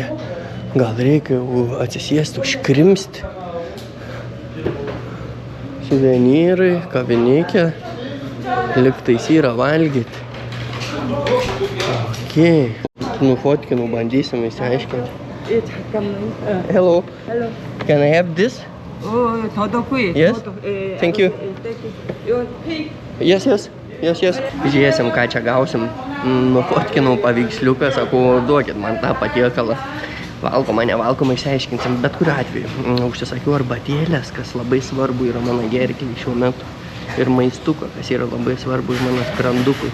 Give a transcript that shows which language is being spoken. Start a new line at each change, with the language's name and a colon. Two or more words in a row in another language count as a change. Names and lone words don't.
Lithuanian: Gal reikia atsisėsti, užkrimsti. Suvenyrai, kavinikė. Liktais yra valgyti. Okay. Nufotkinu, bandysim įsiaiškinti.
English: Hello. Hello. Can I have this? Oh, todo kui. Yes. Thank you. Your pig. Yes.
Lithuanian: Jas. Žiūrėsim, ką čia gausim. Nufotkinau paveiksliuką, sakau, duokit man tą patiekalą. Valgoma, nevalgoma, išsiaiškinsim, bet kuriuo atveju. Užsisakiau arbatėlės, kas labai svarbu yra mano gerklei šiuo metu. Ir maistuką, kas yra labai svarbu ir mano sprandukui.